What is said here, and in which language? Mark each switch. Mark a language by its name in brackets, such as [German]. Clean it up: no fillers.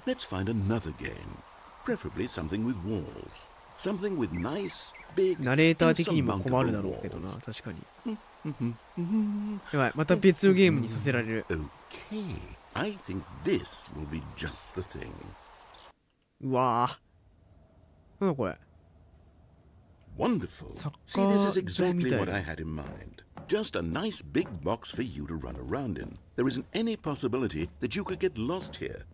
[English] Let's find another game. Preferably something with walls. Something with nice, big, [Japanese] ナレーター的にも困るだろうけどな、確かに。やばい、また別のゲームにさせられる。 [English] Okay, I think this will be just the thing. [Japanese] うわぁ。なんだこれ。 [English] Wonderful. See, this is exactly what I had in mind. Just a nice big box for you to run around in. There isn't any possibility that you could get lost here.